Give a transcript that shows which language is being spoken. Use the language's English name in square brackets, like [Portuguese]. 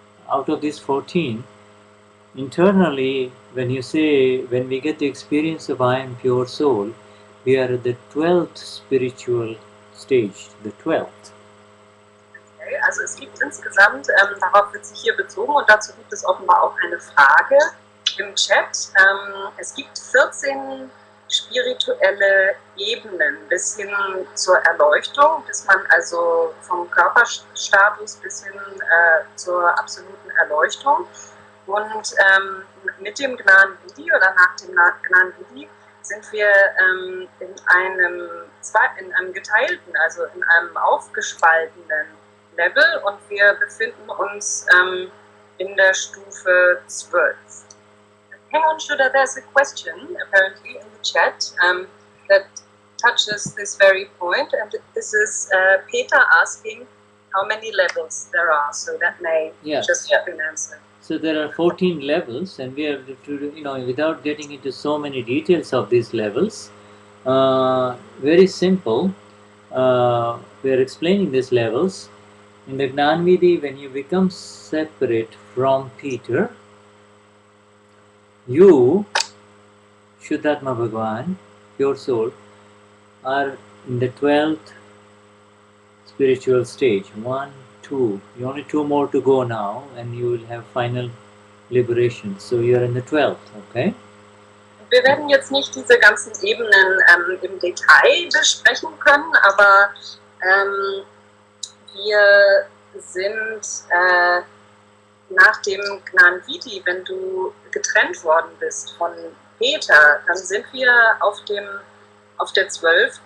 [English] Out of these 14, internally, when we get the experience of I am pure soul, we are at the 12th spiritual stage, the 12th. [German] Okay, also es gibt insgesamt, darauf wird sich hier bezogen und dazu gibt es offenbar auch eine Frage im Chat. Es gibt 14 spirituelle Ebenen bis hin zur Erleuchtung, bis man also vom Körperstatus bis hin zur absoluten Erleuchtung. Und mit dem Gnani oder nach dem Gnani sind wir in einem geteilten, also in einem aufgespaltenen Level und wir befinden uns in der Stufe 12. [English] Hang on, Shuddha, there's a question apparently in the chat that touches this very point, and this is Peter asking how many levels there are, so that may just have an answer. So there are 14 levels, and we have to, without getting into so many details of these levels, very simple. We are explaining these levels. In the Gnanvidhi, when you become separate from Peter, you, Shuddhatma Bhagwan, pure soul, are in the 12th spiritual stage. 1, 2. You only 2 more to go now, and you will have final liberation. So you are in the 12th, okay? [German] Wir werden jetzt nicht diese ganzen Ebenen im Detail besprechen können, aber wir sind nach dem Gnanvidhi, wenn du getrennt worden bist von Peter, dann sind wir auf der 12.